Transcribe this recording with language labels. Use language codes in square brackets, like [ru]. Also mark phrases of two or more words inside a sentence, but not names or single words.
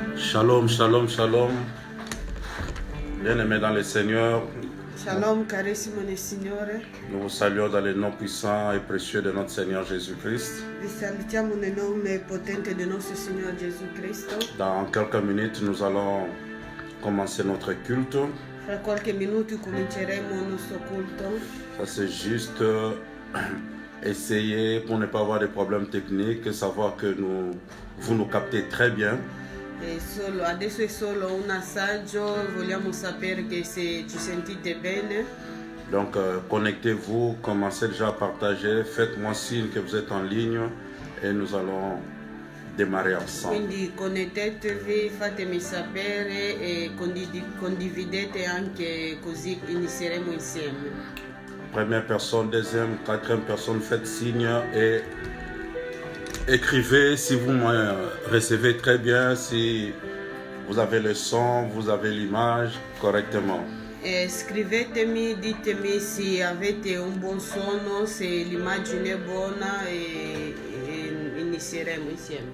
[he] Shalom, shalom, shalom. [fr] Bien-aimés dans le Seigneur, [it] Shalom carissimo nel Signore, [fr] nous vous saluons dans le nom puissant et précieux de notre Seigneur Jésus-Christ. [it] vi salutiamo nel nome potente del nostro Signore Gesù Cristo. [fr] Dans quelques minutes, nous allons commencer notre culte. [it] Fra qualche minuto cominceremo il nostro culto. [fr] Ça, c'est juste essayer, pour ne pas avoir de problèmes techniques, savoir que vous nous captez très bien. [it] Adesso è solo un assaggio, vogliamo sapere che se ci sentite bene. [fr] Donc, connectez-vous, commencez déjà à partager, faites-moi signe que vous êtes en ligne et nous allons démarrer ensemble. [it] Quindi connettetevi, fatemi sapere e condividete anche, così inizieremo insieme. [fr] Première personne, deuxième, quatrième personne, faites signe et écrivez si vous me recevez très bien, si vous avez le son, vous avez l'image correctement. [it] Scrivetemi, ditemi se avete un buon suono, se l'immagine è buona e inizieremo insieme.